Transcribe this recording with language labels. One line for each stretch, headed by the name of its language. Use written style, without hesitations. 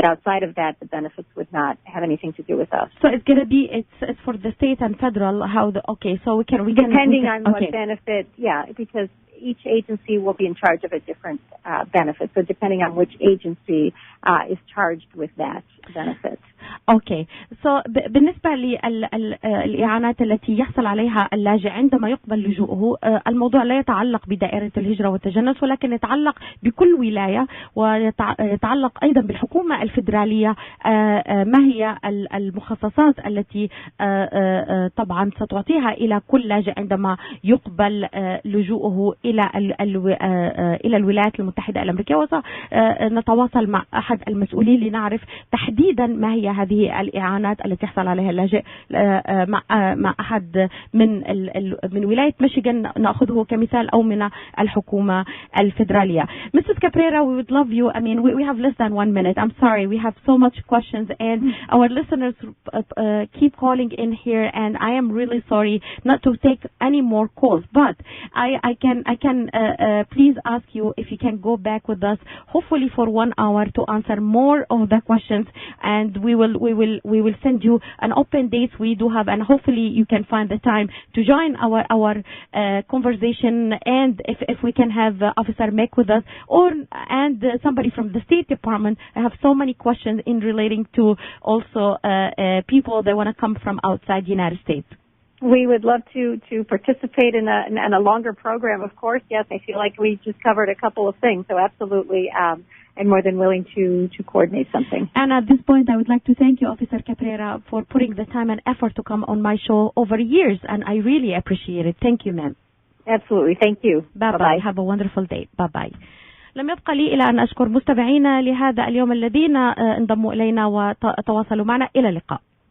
English: But outside of that, the benefits would not have anything to do with us. So it's going to be it's for the state and federal. So we can depending on what benefit, because each agency will be in charge of a different benefit. So depending on which agency is charged with that benefit.
Arabic: So بالنسبة للإعانات التي يحصل عليها اللاجئ عندما يقبل لجوءه، الموضوع لا يتعلق بدائرة الهجرة والتجنس، ولكن يتعلق بكل ولاية، ويتعلق أيضا بالحكومة الفيدرالية. ما هي المخصصات التي طبعا ستعطيها إلى كل لاجئ عندما يقبل لجوءه إلى الولايات المتحدة الأمريكية، ونتواصل مع أحد المسؤولين لنعرف تحديدا ما هي هذه الإعانات التي يحصل عليها اللاجئ. مع أحد من ولاية ميشيغان نأخذه كمثال، أو من الحكومة الفيدرالية.
English: Mrs. Cabrera, we would love you. I mean, we have less than 1 minute. I'm sorry, we have so much questions, and our listeners keep calling in here, and I am really sorry not to take any more calls. But I can please ask you if you can go back with us, hopefully for 1 hour, to answer more of the questions, and we will send you an open date. We do have, and hopefully you can find the time to join our conversation. And if we can have Officer Mick with us, and somebody from the State Department. I have so many questions in relating to also people that want to come from outside the United States. We would love to participate in a longer program, of course. Yes, I feel like we just covered a couple of things, so absolutely. I'm more than willing to coordinate something. And at this point, I would like to thank you, Officer Cabrera, for putting the time and effort to come on my show over years, and I really appreciate it. Thank you, ma'am. Absolutely. Thank you. Bye-bye. Have a wonderful day. Bye-bye.
Arabic: لم يبقى لي إلا أن أشكر مستمعينا لهذا اليوم الذين انضموا إلينا وتواصلوا معنا. إلى اللقاء.